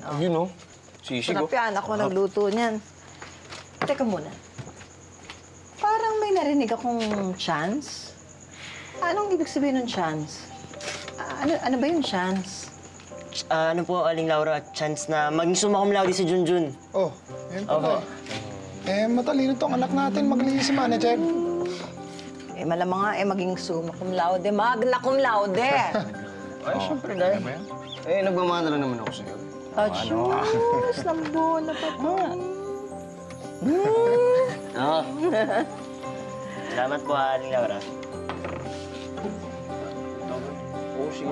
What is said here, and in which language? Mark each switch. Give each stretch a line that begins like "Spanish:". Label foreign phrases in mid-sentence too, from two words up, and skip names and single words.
Filipino: Yun, oh. Sisig, oh. Sarap yan. Ako nagluto niyan. Teka muna. Parang may narinig akong chance. Anong ibig sabihin ng chance? Ano ba yung chance? Ano po, Aling Laura, chance na maging
Latin: summa cum laude
Filipino: si Junjun. Oh, yun pala. Matalino tong anak natin. Magaling si manager. Malamang nga, maging
Latin: summa cum laude. Magna cum laude.
Filipino: Ay, syempre, dahil. Nagmamana lang naman ako sa'yo. Achos! Lambo na pa po. Oo. Salamat po, Aling Laura. Oo, sige.